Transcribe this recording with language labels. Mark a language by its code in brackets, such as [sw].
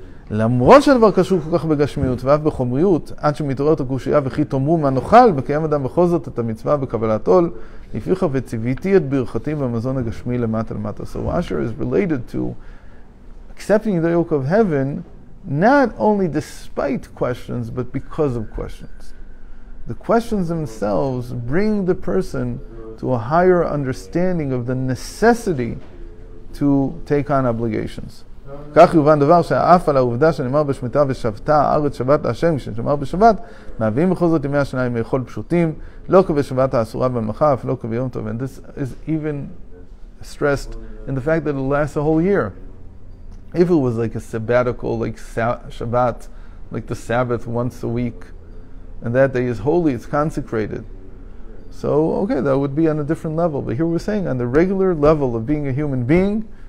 [he] למרות שהדבר קשור כל כך בגשמיות ואף בחומריות, עד שמתעוררת הקושייה וכי תאמרו מה נאכל, בקיים אדם בכל זאת את המצווה בקבלת עול, לפיכך וציוויתי את ברכתי במזון הגשמי למטה למטה. [en] So Asher is related to accepting the yoke of heaven, not only despite questions, but because of questions. The questions themselves bring the person to a higher understanding of the necessity to take on obligations. [he] כך יובן דבר שאף על העובדה שנאמר בשמיטה ושבתה הארץ שבת להשם, כשנאמר בשבת, מהווים בכל זאת ימי השנה ימי חול פשוטים, לא כבשבת האסורה במלאכה, אף לא כביום טוב. [en] And this is even stressed in the fact that it lasts a whole year. If it was like a sabbatical, like Shabbat, like the Sabbath once a week, and that day is holy, it's consecrated. So, okay, that would be on a different level. But here we're saying on the regular level of being a human being,